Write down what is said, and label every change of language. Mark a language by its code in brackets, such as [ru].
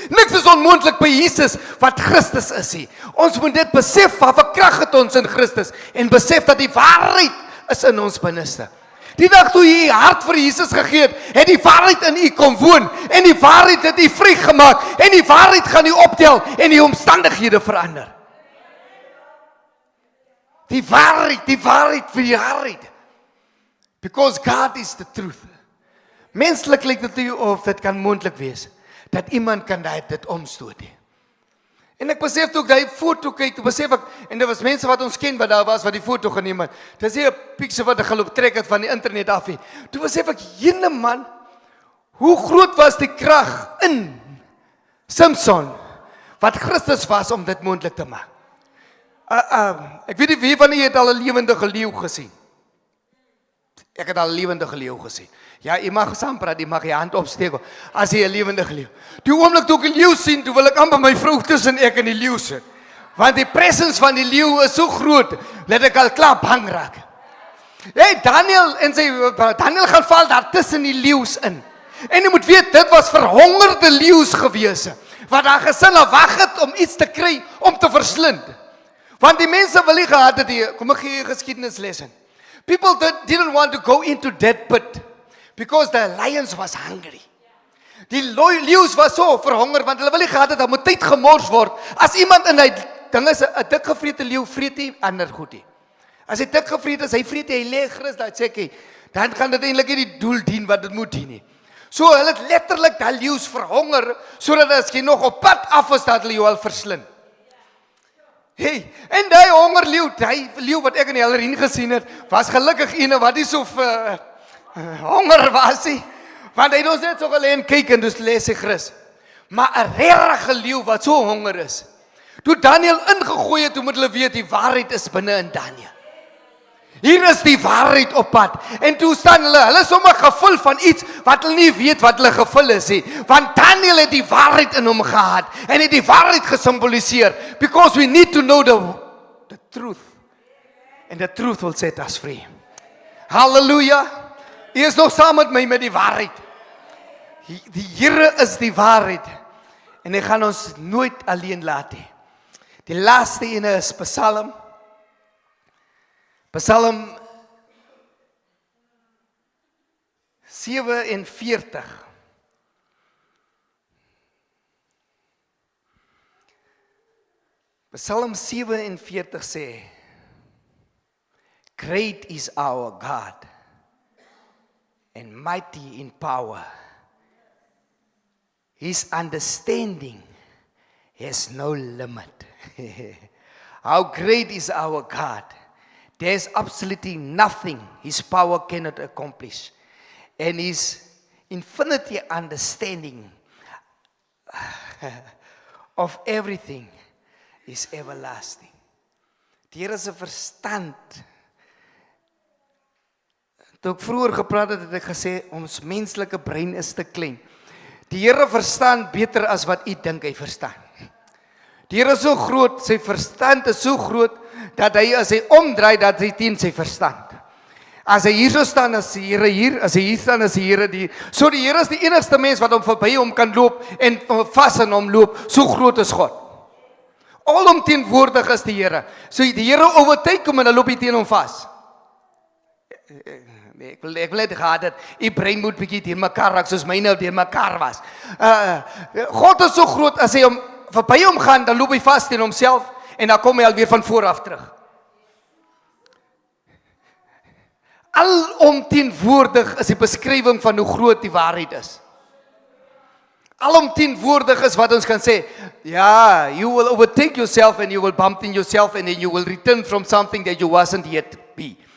[af] Niks is onmoontlik by Jesus wat Christus is nie. Ons moet dit besef, wat krag het ons in Christus en besef dat die waarheid is in ons binneste. Die dag toe jy hart vir Jesus gegee het die waarheid in u kom woon en die waarheid het u vrygemaak en die waarheid gaan u optel en die omstandighede verander. Die waarheid vir die waarheid. [en] Because God is the truth. [af] Menslik lyk dit nie of dit kan moontlik wees dat iemand kan dit omstoot nie. En ek besef toe ek daai foto kyk, toe besef ek en dit was mense wat ons ken wat daar was wat die foto geneem het. Dis nie 'n picture wat ek geloop trek het van die internet af nie. Toe besef ek, jene man, hoe groot was die krag in Samson wat Christus was om dit moontlik te maak. Ek weet nie wie van julle het al 'n lewendige leeu gesien. Ek het al 'n lewendige leeu gesien. Ja, jy mag saam praat, jy mag jy hand opsteek as jy 'n lewendige leeu. Die oomblik toe ek 'n leeu sien, toe wil ek amper my vrou tussen ek en die leeu sit. Want die presence van die leeu is so groot dat ek al klaar bang raak. Hey, Daniel gaan val daar tussen die leeu's in. En jy moet weet, dit was verhongerde leeu's gewees, wat daar gesinne wag het om iets te kry om te verslind. Want die mense wil nie gehad het, kom ek gee jy geskiedenisles in. [en] People didn't want to go into that pit because the lions was hungry. [af] Die leeu's was so verhonger want hulle wil nie gehad het dat moet tyd gemors word. As iemand in hy ding is 'n dik gevrete leeu vreet nie ander goed nie. As hy dik gevreet is, hy vreet hy lê gerus daar sê ek, dan gaan dit eintlik nie die doel dien wat dit moet dien nie. So hulle het letterlik daai leeu's verhonger sodat as jy nog op pad af is dat hulle jou al verslind. Hey, en daai hongerleeu, daai leeu wat ek in die Hellerien gesien het, was gelukkig eene wat nie so honger was nie. Want hy het ons net so gelê en kyk en dus lees hy gerus. Maar 'n regte leeu wat so honger is. Toe Daniel ingegooi het, toe moet hulle weet die waarheid is binne in Daniel. Hier is die waarheid op pad. En toe staan hulle sommer gevul van iets wat hulle nie weet wat hulle gevul is nie. Want Daniel het die waarheid in hom gehad en het die waarheid gesimboliseer. [en] Because we need to know the truth. And the truth will set us free. Halleluja. [af] U is nog saam met my met die waarheid. Die Here is die waarheid. En hy gaan ons nooit alleen laat nie. Die laaste ene is Psalm 47. [en] Psalm 47 sê, Great is our God and mighty in power. His understanding has no limit. How great is our God? There's absolutely nothing His power cannot accomplish. And His infinite understanding of everything is everlasting. [af] Die Here se verstand. Toe ek vroeër gepraat het ek gesê, ons menslike brein is te klein. Die Here verstaan beter as wat u dink hy verstaan. Die Here is so groot, sy verstand is so groot, dat hy as hy omdraai, dat hy teen sy verstand. As hy hier so staan, as die Here hier, as hy hier staan, as die Here die. So die Here is die enigste mens wat hom verby hom kan loop, en vas in hom loop, so groot is God. Alomteenwoordig is die Here. So die Here overtuig hom en dan loop hy teen hom vas. Ek wil net gehad het, die brein moet bietjie teen mekaar raak, soos myne teen mekaar was. God is so groot, as hy hom verby hom gaan, dan loop hy vas teen homself, en dan kom hy alweer van vooraf terug. Alomteenwoordig is die beskrywing van hoe groot die waarheid is. Alomteenwoordig is wat ons kan sê, ja, [en] you will overtake yourself, and you will bump in yourself, and then you will return from something that you wasn't yet be.